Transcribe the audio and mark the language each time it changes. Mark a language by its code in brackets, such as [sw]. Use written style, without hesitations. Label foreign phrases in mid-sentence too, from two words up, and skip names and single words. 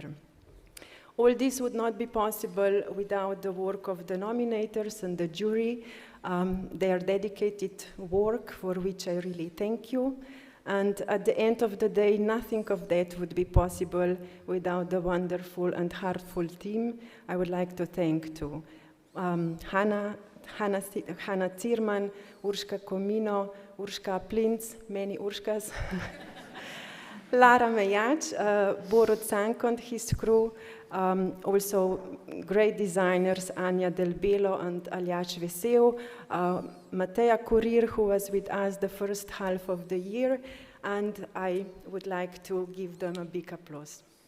[en] All this would not be possible without the work of the nominators and the jury, their dedicated work, for which I really thank you. And at the end of the day, nothing of that would be possible without the wonderful and heartful team. I would like to thank to Hannah Zierman, Urška Komino, Urška Plinc, many Urškas, Lara Mejac, Borut Sanko and his crew, also great designers Anja Del Belo and Aljaž Vesel, Mateja Kurir, who was with us the first half of the year, and I would like to give them a big applause.